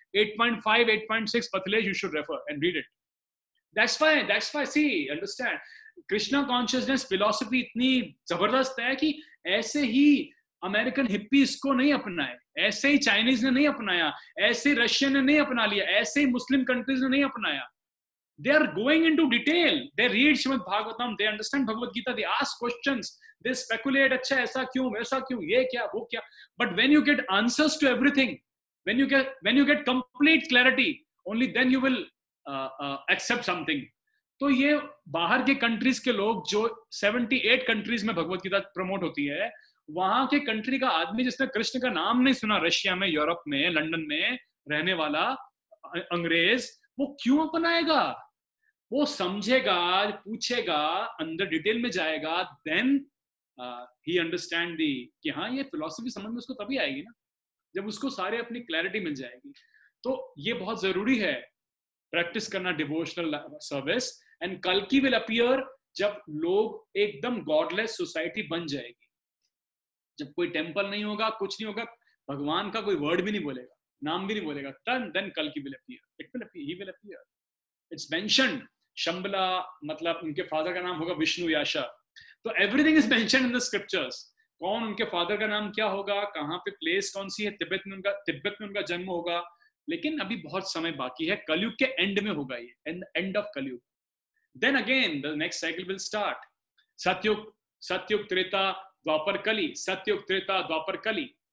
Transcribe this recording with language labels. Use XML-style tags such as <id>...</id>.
<hi>8.5 8.6 पथलेज,</hi> <en>You should refer and read it. That's why see, understand,</en> <hi>Krishna consciousness philosophy इतनी जबरदस्त है कि ऐसे ही अमेरिकन हिप्पीज को नहीं अपनाए, ऐसे ही चाइनीज ने नहीं अपनाया, ऐसे ही रशियन ने नहीं अपना लिया, ऐसे ही मुस्लिम कंट्रीज ने नहीं अपनाया।</hi> <en>They are going into detail. They read Srimad Bhagavatam, they understand Bhagavad Gita, they ask questions, they speculate,</en> <hi>अच्छा ऐसा क्यों, वैसा क्यों, ये क्या, वो क्या।</hi> <en>But when you get answers to everything, when you get complete clarity, only then you will accept something.</en> <hi>तो ये बाहर के कंट्रीज के लोग, जो 78 कंट्रीज में भगवत गीता प्रमोट होती है, वहां के कंट्री का आदमी जिसने कृष्ण का नाम नहीं सुना, रशिया में, यूरोप में, लंदन में रहने वाला अंग्रेज, वो क्यों अपनाएगा? वो समझेगा, पूछेगा, अंदर डिटेल में जाएगा,</hi> <en>then ही understand दी</en> <hi>कि हाँ ये फिलॉसफी समझ में उसको तभी आएगी ना, जब उसको सारे अपनी क्लैरिटी मिल जाएगी। तो ये बहुत जरूरी है प्रैक्टिस करना डिवोशनल सर्विस।</hi> <en>and कल्कि will appear</en> <hi>जब लोग एकदम गॉडलेस सोसाइटी बन जाएगी, जब कोई टेम्पल नहीं होगा, कुछ नहीं होगा, भगवान का कोई वर्ड भी नहीं बोलेगा, नाम भी नहीं बोलेगा,</hi> <en>then Kalki will appear. It will appear. He will appear. It's mentioned.</en> <hi>शंबला, मतलब उनके फादर का नाम होगा विष्णु याशा।</hi> <en>तो everything is mentioned in the scriptures.</en> <hi>कौन उनके फादर का नाम क्या होगा, कहाँ पे प्लेस कौन सी है, तिब्बत में उनका जन्म होगा। लेकिन अभी बहुत समय बाकी है, कलयुग के एंड में होगा ये,</hi> <en>End of Kalyug. Then again the next cycle will start. Satyug, Treta, Dwapar, Kali, Satyug, Treta, Dwapar, Kali.</en>